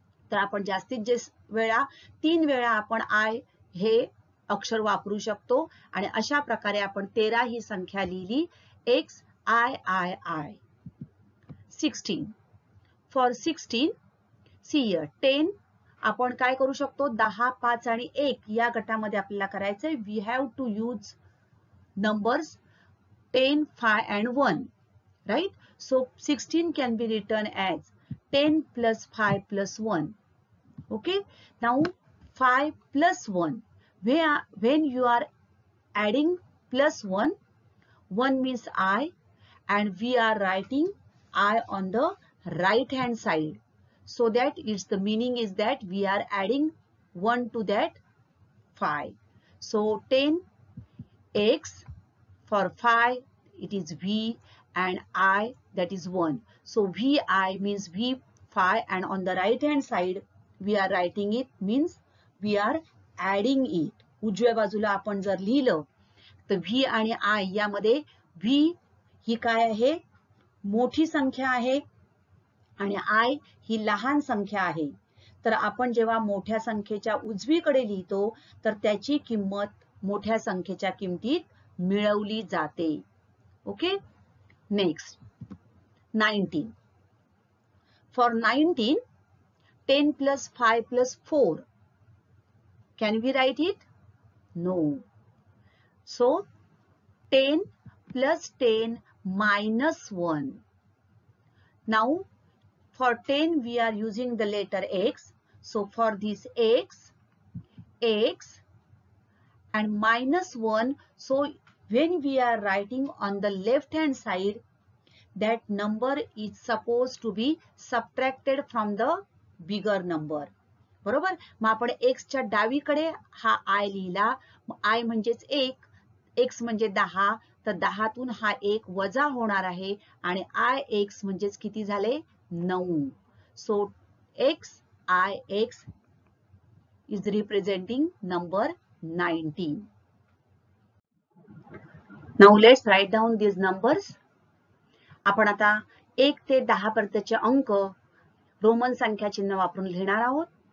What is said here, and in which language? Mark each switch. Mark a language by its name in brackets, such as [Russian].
[Marathi] तर आपण जास्तीत जास्त वेळा 3 वेळा आपण I हे अक्षर वापरू शकतो आणि अशा प्रकारे आपण 13 ही संख्या लिहिली. X, I. 16. [English] For 16, see here [Marathi] 10 आपण काय करू शकतो 10, 5 आणि 1 या गटामध्ये आपल्याला करायचंय. [English] We have to use numbers 10, 5 and 1. Right? So 16 can be written as 10 plus 5 plus 1. Okay? Now 5 plus 1. When you are adding plus 1, 1 means I and we are writing I on the right hand side. So that the meaning is that we are adding 1 to that 5. So 10 X, for 5 it is V and I, that is 1. So VI means V5 and on the right hand side we are writing it means we are adding it. [Marathi] उजव्या बाजूला आपण जर लिहिलं तर V आणि I यामध्ये V ही काय आहे मोठी संख्या आहे आणि I ही लहान संख्या आहे. तर आपण जेव्हा मोठ्या संख्येच्या उजवीकडे लिहितो तर त्याची किंमत मोठ्या संख्येच्या किमतीत मिळवली जाते. [English] Okay. Next 19. For 19, 10 plus 5 plus 4. Can we write it? No. So 10 plus 10 minus 1. Now for 10 we are using the letter X. So for this X and minus 1. So when we are writing on the left hand side, that number is supposed to be subtracted from the bigger number. [Marathi] बरोबर. मग आपण X च्या डावीकडे हा I लिहिला. I म्हणजेच 1, X म्हणजे 10, तर 10 तून हा 1 वजा होणार आहे आणि IX म्हणजेच किती झाले 9. [English] So XIX is representing number 19. Now let's write down these numbers. [Marathi] आपण आता 1 ते 10 पर्यंतचे अंक रोमन संख्या चिन्ह वापरून लिहिणार आहोत.